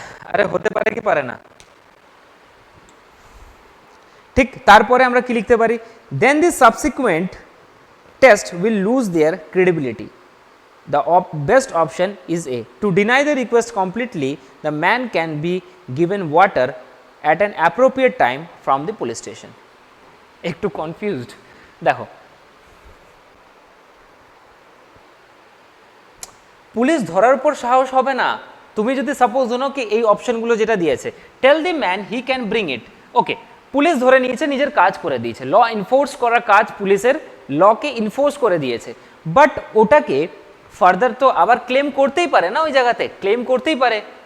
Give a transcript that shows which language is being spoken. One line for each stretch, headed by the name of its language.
Bangla: আরে হতে পারে কি পারে না? ঠিক তারপরে আমরা কি লিখতে পারি,
English: Then the subsequent test will lose their credibility. The best option is A. To deny the request completely, the man can be given water at an appropriate time from the police station.
Bangla: একটু কনফিউজড। দেখো police ধরার পর সাহস হবে না, তুমি যদি suppose ধরো কি এই অপশনগুলো যেটা দিয়েছে,
English: tell the man he can bring it,
Bangla: okay police ধরে নিয়েছে, নিজের কাজ করে দিয়েছে, ল ইনফোর্স করার কাজ পুলিশের, লকে ইনফোর্স করে দিয়েছে, বাট ওটাকে ফার্দার তো আবার ক্লেম করতেই পারে না, ওই জায়গাতে ক্লেম করতেই পারে।